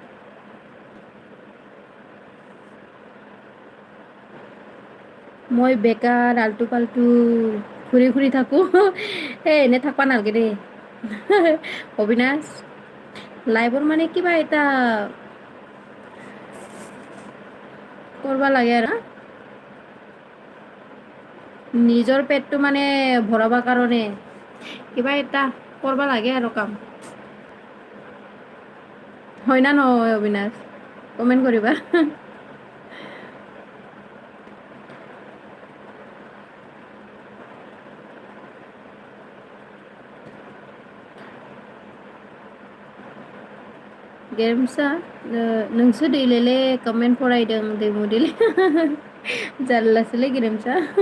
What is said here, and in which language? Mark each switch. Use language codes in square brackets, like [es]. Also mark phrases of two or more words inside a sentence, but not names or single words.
[as] মই বেকাৰ আল্টু পাল্টু ঘূৰি ঘূৰি থাকো এনে থাকবা নালগে দেই অবিনাশ লাইভৰ মানে কিবা এটা কৰবা লাগে আৰু নিজৰ পেটটো মানে ভৰাব কাৰণে কিবা এটা কৰবা লাগে আৰু কাম হয় না নহয় অবিনাশ কমেন্ট কৰিবা [brx] गेरेमसा नोंसो दैलेले कमेन्ट फरायदों दैमु दैले जारलासोलै गेरेमसा